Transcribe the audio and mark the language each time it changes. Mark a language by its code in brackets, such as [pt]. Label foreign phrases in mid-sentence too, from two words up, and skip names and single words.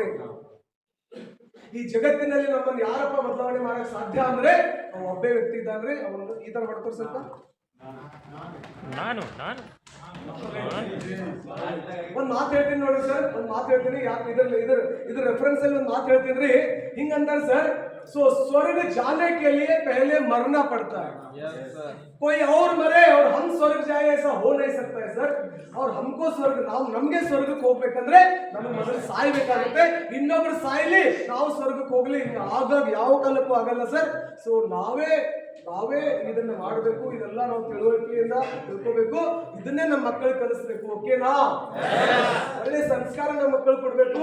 [kn] ಈ ಜಗತ್ತಿನಲ್ಲಿ ನಮ್ಮನ್ನು ಯಾರಪ್ಪ ಬದಲಾವಣೆ ಮಾಡಕ್ ಸಾಧ್ಯ ಅಂದ್ರೆ ಒಬ್ಬೇ ವ್ಯಕ್ತಿ ಇದ್ದಾನ್ರಿ. ಅವನು ಈ ತರ ಮಾಡ್ತಾರೆ ಸ್ವಲ್ಪ. ಒಂದ್ ಮಾತು ಹೇಳ್ತೀನಿ ನೋಡಿ ಸರ್, ಒಂದ್ ಮಾತು ಹೇಳ್ತೀನಿ. ಯಾಕೆ ಇದ್ರ ರೆಫರೆನ್ಸ್ ಅಲ್ಲಿ ಒಂದ್ ಮಾತು ಹೇಳ್ತೀನಿ ರೀ. ಹಿಂಗಂತಾರೆ ಸರ್, [hi] सो स्वर्ग जाने के लिए पहले मरना पड़ता है. कोई और मरे और हम स्वर्ग जाए ऐसा हो नहीं सकता है सर. और हमको स्वर्ग [kn] नಮಗೆ ಸ್ವರ್ಗಕ್ಕೆ ಹೋಗಬೇಕಂದ್ರೆ ನಮಗೆ ಮೊದಲು ಸಾಯಬೇಕಾಗುತ್ತೆ. ಇನ್ನೊಬ್ಬರು ಸಾಯಲಿ, ನಾವು ಸ್ವರ್ಗಕ್ಕೆ ಹೋಗ್ಲಿ, ಆಗಾಗ ಯಾವ ಕಾಲಕ್ಕೂ ಆಗಲ್ಲ ಸರ್. ಸೊ ನಾವೇ ಇದನ್ನ ಮಾಡಬೇಕು. ಇದೆಲ್ಲ ನಾವು ತಿಳುವಳಿಕೆಯಿಂದ ತಿಳ್ಕೋಬೇಕು. ಇದನ್ನೇ ನಮ್ಮ ಮಕ್ಕಳಿಗೆ ಕಲಿಸ್ಬೇಕು, ಓಕೆನಾ? ಒಳ್ಳೆ ಸಂಸ್ಕಾರ ನಮ್ಮ ಮಕ್ಕಳು ಕೊಡ್ಬೇಕು.